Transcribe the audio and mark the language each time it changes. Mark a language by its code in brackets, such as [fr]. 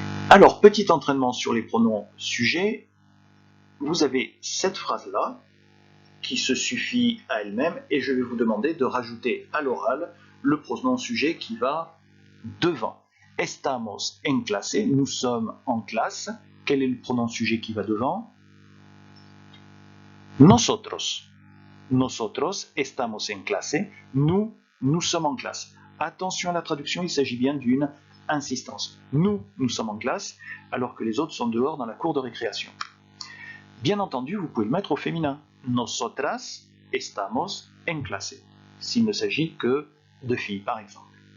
[fr] Alors, petit entraînement sur les pronoms sujets. Vous avez cette phrase-là, qui se suffit à elle-même, et je vais vous demander de rajouter à l'oral le pronom sujet qui va devant. [es] Estamos en clase, [fr] nous sommes en classe. Quel est le pronom sujet qui va devant? [es] Nosotros. Nosotros estamos en clase. [fr] Nous sommes en classe. Attention à la traduction, il s'agit bien d'une insistance. Nous sommes en classe, alors que les autres sont dehors dans la cour de récréation. Bien entendu, vous pouvez le mettre au féminin. [es] Nosotras estamos en clase, [fr] s'il ne s'agit que de filles, par exemple.